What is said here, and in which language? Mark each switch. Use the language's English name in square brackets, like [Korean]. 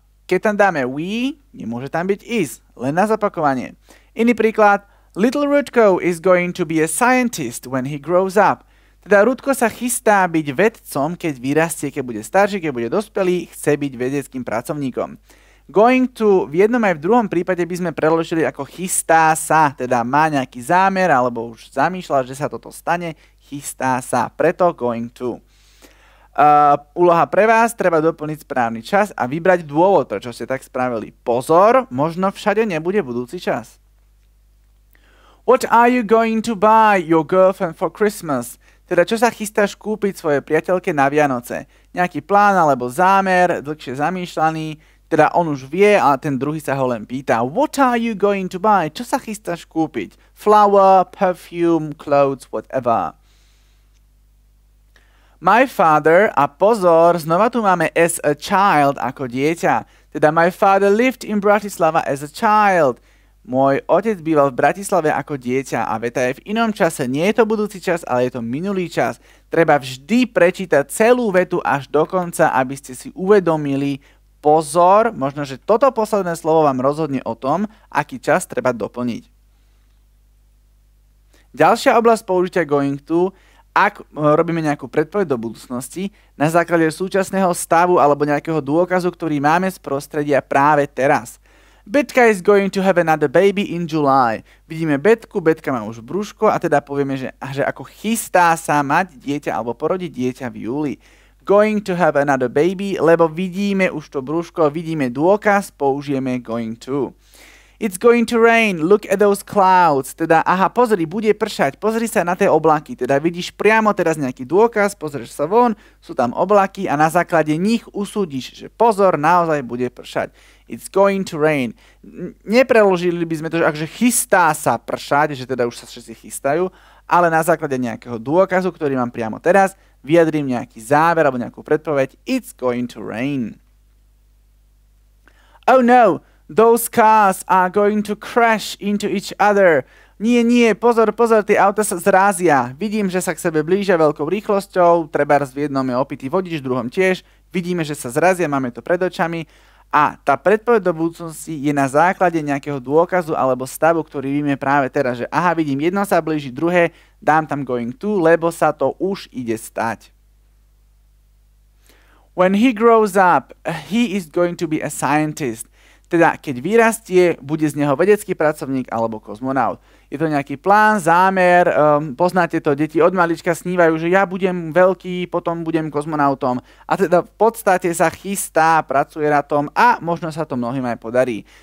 [Slovak] Keď tam dáme we, nemôže tam byť is, len na zopakovanie. Iný príklad, [English] Little Rudko is going to be a scientist when he grows up. [Slovak] Teda Rudko sa chystá byť vedcom, keď vyrastie, keď bude starší, keď bude dospelý, chce byť vedeckým pracovníkom. Going to v jednom aj v druhom prípade by sme preložili ako chystá sa, teda má nejaký zámer, alebo už zamýšľa, že sa toto stane, chystá sa, preto going to. Úloha pre vás, treba doplniť správny čas a vybrať dôvod, prečo ste tak spravili. Pozor, možno všade nebude budúci čas. [English] What are you going to buy your girlfriend for Christmas? [Slovak] Teda čo sa chystáš kúpiť svojej priateľke na Vianoce? Nejaký plán alebo zámer, dlhšie zamýšľaný, teda on už vie, ale ten druhý sa ho len pýta. [English] What are you going to buy? [Slovak] Čo sa chystáš kúpiť? [English] Flower, perfume, clothes, whatever. My father, [Slovak] a pozor, znova tu máme [English] as a child [Slovak] ako dieťa. Teda [English] my father lived in Bratislava as a child. [Slovak] Môj otec býval v Bratislave ako dieťa a veta je v inom čase. Nie je to budúci čas, ale je to minulý čas. Treba vždy prečítať celú vetu až do konca, aby ste si uvedomili, pozor, možno, že toto posledné slovo vám rozhodne o tom, aký čas treba doplniť. Ďalšia oblasť použitia going to, ak robíme nejakú predpoveď do budúcnosti, na základe súčasného stavu alebo nejakého dôkazu, ktorý máme z prostredia práve teraz. [English] Betka is going to have another baby in July. [Slovak] Vidíme Betku, Betka má už brúško a teda povieme, že ako chystá sa mať dieťa alebo porodiť dieťa v júli. [English] Going to have another baby, [Slovak] lebo vidíme už to brúško, vidíme dôkaz, použijeme going to. [English] It's going to rain, look at those clouds. [Slovak] Teda, aha, pozri, bude pršať, pozri sa na tie oblaky. Teda vidíš priamo teraz nejaký dôkaz, pozrieš sa von, sú tam oblaky a na základe nich usúdiš, že pozor, naozaj bude pršať. [English] It's going to rain. [Slovak] Nepreložili by sme to, že chystá sa pršať, že teda už sa všetci chystajú, ale na základe nejakého dôkazu, ktorý mám priamo teraz, vyjadrím nejaký záver alebo nejakú predpoveď. [English] It's going to rain. Oh no! Those cars are going to crash into each other. [Slovak] Nie, pozor, tie auta sa zrazia. Vidím, že sa k sebe blížia veľkou rýchlosťou, trebárs v jednom je opitý vodič, v druhom tiež. Vidíme, že sa zrazia, máme to pred očami. A tá predpoveď do budúcnosti je na základe nejakého dôkazu alebo stavu, ktorý vidíme práve teraz, že aha, vidím, jedno sa blíži, druhé, dám tam going to, lebo sa to už ide stať. [English] When he grows up, he is going to be a scientist. [Slovak] Teda, keď vyrastie, bude z neho vedecký pracovník alebo kozmonaut. Je to nejaký plán, zámer, poznáte to, deti od malička snívajú, že ja budem veľký, potom budem kozmonautom. A teda v podstate sa chystá, pracuje na tom a možno sa to mnohým aj podarí.